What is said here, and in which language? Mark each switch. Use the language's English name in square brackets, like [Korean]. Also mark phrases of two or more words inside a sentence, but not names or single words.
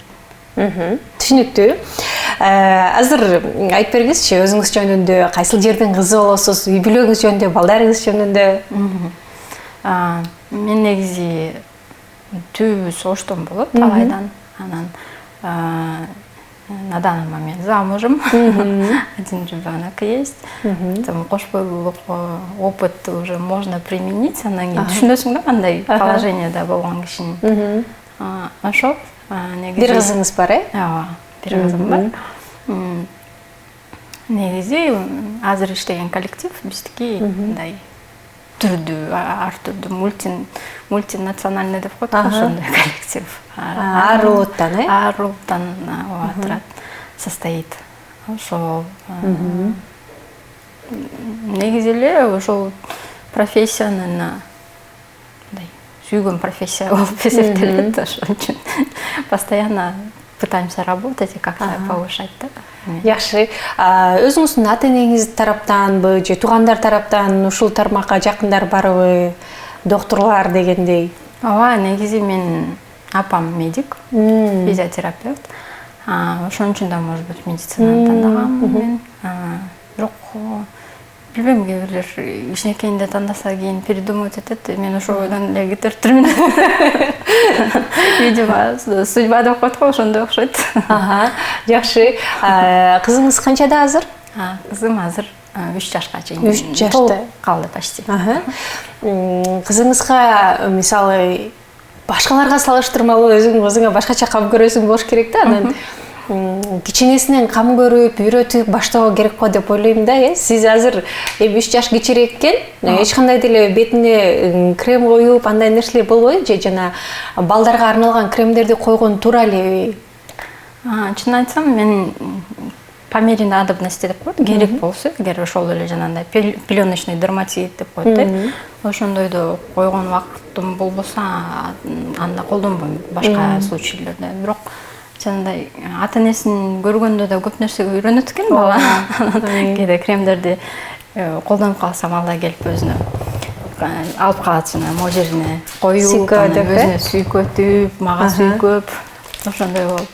[Kyrgyz] Түшүнүктүү. Азыр айтып бергизчи, өзүңүз жөнүндө, кайсыл жердин кызы болосуз, үй бүлөңүз жөнүндө, балдарыңыз жөнүндө? Мен негизи түбүбүз Оштон болот, Талайдан. [Russian] Анан на данный момент замужем. Один ребенок есть. Там [Kyrgyz] кош бойлуулук [Russian] опыт уже можно применить. [Kyrgyz] Анан кийин түшүнөсүң да кандай положениеде болгон кишинин. Ошол Бир кызыңыз бар, Ооба, бир кызым бар. Негизи азыр иштеген коллектив биздики мындай түрдүү, ар түрдүү мультинациональный деп коет, ошондой коллектив. Ар улуттан, Ар улуттан турат, состоит. Ошол негизи эле ошол профессиянын сүйгөн профессия болуп эсептелет, ошон үчүн [Russian] постоянно пытаемся работать и как-то повышать, [Kyrgyz] да. Жакшы. Өзүңүздүн ата-энеңиз тараптанбы же туугандар тараптан ушул тармакка жакындар барбы? Доктурлар дегендей. Ооба, негизи мен апам медик, физиотерапевт. Ошон үчүн да, [Russian] может быть, [Kyrgyz] медицинаны тандагам мен. Бирок билбейм, кээ бирлер кичинекейинде тандаса кийин передумать этет. Мен ошол ойдон эле кетириптирмин. [Russian] Видимо, судьба [Kyrgyz] деп коет го, ошондой окшойт. Жакшы. Кызыңыз канчада азыр? Кызым азыр 3 жашка чейин. 3 жашта калды почти. Кызыңызга мисалы башкаларга салыштырмалуу өзүңө башкача кам көрөсүң болуш керек да. Анан кичинесинен кам көрүп, үйрөтүп баштоо керек го деп ойлойм да. Сиз азыр 3 жаш кичирээк экен, эч кандай деле бетине крем коюп, андай нерселер болбойбу же жана балдарга арналган кремдерди койгон туура элеби? Чын айтсам, мен [Russian] по мере надобности [Kyrgyz] деп коет, керек болсо, эгер ошол эле жанагындай [Russian] пеленочный дерматит [Kyrgyz] деп коет, ошондойдо койгон убактым болбосо, анда колдонбойм башка случайларда. Бирок жанагындай ата-энесин көргөндө да көп нерсеге үйрөнөт экен бала. Кээде кремдерди колдонуп калсам, ал да келип өзүнө алып калат, жана могу жерине коюп, өзүнө сүйкөтүп, мага сүйкөп, ошондой болуп.